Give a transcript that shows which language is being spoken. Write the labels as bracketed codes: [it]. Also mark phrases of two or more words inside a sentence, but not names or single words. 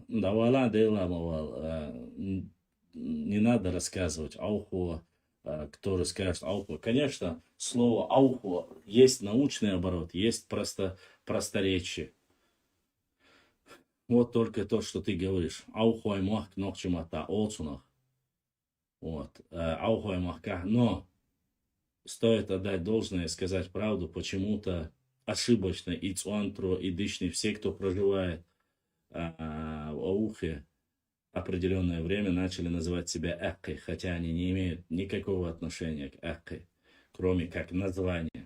[ru] Да, вала, не надо рассказывать Аухо, кто расскажет Аухо. Конечно, слово Аухо есть научный оборот, есть просто просторечие. Вот только то, что ты говоришь. [ce] Аухой мах нохчимата олцунах. Вот. Аухой махка. [ru] Но стоит отдать должное и сказать правду, почему-то ошибочно и Цуантро, и Дышни, все, кто проживает в Аухе, определенное время начали называть себя Эккой, хотя они не имеют никакого отношения к Эккой, кроме как названия.